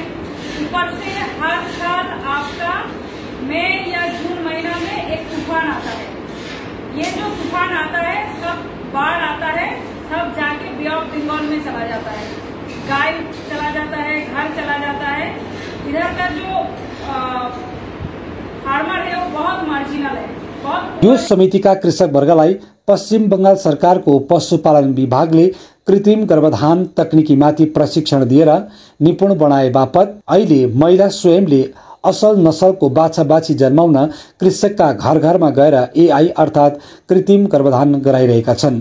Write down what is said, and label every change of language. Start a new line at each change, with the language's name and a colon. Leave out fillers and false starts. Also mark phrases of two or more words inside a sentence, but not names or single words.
Hindi: ऊपर से हर साल आपका मई या जून महीना में एक तूफान आता है। ये जो तूफान आता है सब बाढ़ आता है, सब जाके बे ऑफ बंगाल में चला जाता है, गाय चला जाता है, घर चला जाता है। इधर का जो फार्मर है वो बहुत मार्जिनल है।
Nepali: यो समितिका कृषक वर्गलाई पश्चिम बंगाल सरकारको पशुपालन विभागले कृत्रिम गर्भधान तकनिकीमाथि प्रशिक्षण दिएर निपुण बनाए बापत अहिले महिला स्वयंले असल नसलको बाछा बाछी जन्माउन कृषकका घर घरमा गएर एआई अर्थात कृत्रिम गर्भधान गराइरहेका छन्।